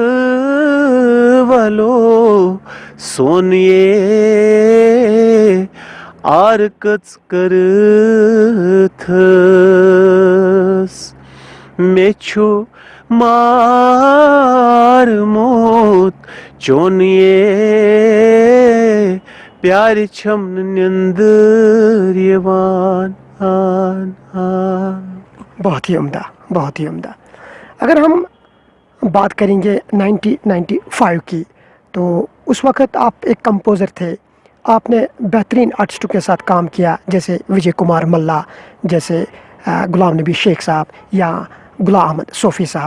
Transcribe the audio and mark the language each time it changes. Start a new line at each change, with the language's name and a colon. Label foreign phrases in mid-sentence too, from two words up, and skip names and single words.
Kashmiri: ولو سونیے, آر کچ کرتھس میچو مار موت چونیے, پیار چھمن نندر یوان.
Urdu: بہت ہی عمدہ, بہت ہی عمدہ. اگر ہم بات کریں گے 1995 کی, تو اس وقت آپ ایک کمپوزر تھے. آپ نے بہترین آرٹسٹوں کے ساتھ کام کیا, جیسے وجے کمار ملا, جیسے غلام نبی شیخ صاحب یا غلام احمد صوفی صاحب.